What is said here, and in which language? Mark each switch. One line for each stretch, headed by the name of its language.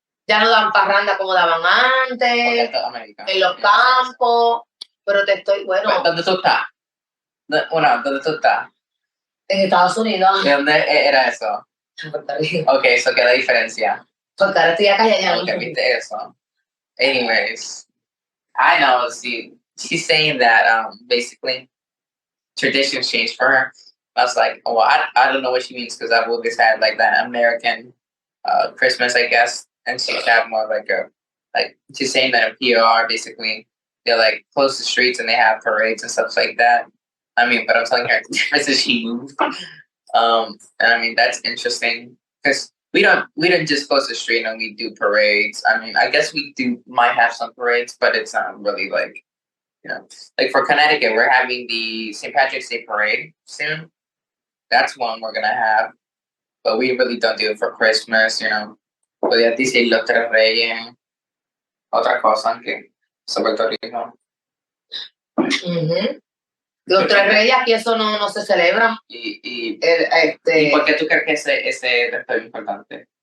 Spanish: Ya no dan parranda como daban antes, en los campos, pero te estoy, bueno... ¿Dónde tú estás? ¿Dónde tú estás? En Estados Unidos. ¿De dónde era eso? Puerto Rico. Ok, eso queda diferencia. Porque ahora estoy acá y allá. Ok, viste eso.
English: Anyways, I know, she's saying that basically traditions changed for her. I was like, oh, I don't know what she means because I've always had like that American Christmas, I guess, and she's had more like she's saying that in PR basically they like close the streets and they have parades and stuff like that. I mean, but I'm telling her the difference is she moved. And I mean that's interesting because we don't just close the street and we do parades. I mean, I guess we might have some parades, but it's not really like, you know, like for Connecticut, we're having the St. Patrick's Day parade soon. That's one we're gonna have, but we really don't do it for Christmas, you know.
Spanish: Podría decir los tres reyes, otra cosa que sobre Puerto Rico. Los tres reyes aquí eso no se celebra. ¿Y por qué tú crees que ese es importante?